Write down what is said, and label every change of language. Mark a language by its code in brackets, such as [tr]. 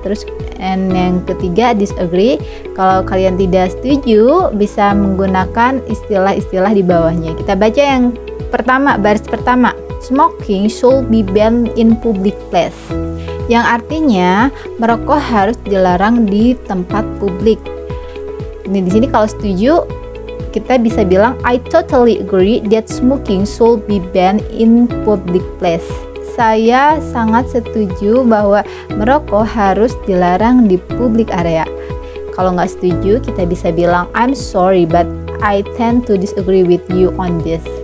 [id] Terus yang ketiga disagree. Kalau kalian tidak setuju bisa menggunakan istilah-istilah di bawahnya. Kita baca yang pertama, baris pertama. [en] Smoking should be banned in public place. [id] Yang artinya merokok harus dilarang di tempat publik. Ini di sini kalau setuju kita bisa bilang [en] I totally agree that smoking should be banned in public place. [id] Saya sangat setuju bahwa merokok harus dilarang di publik area. Kalau nggak setuju, kita bisa bilang [en] I'm sorry but I tend to disagree with you on this.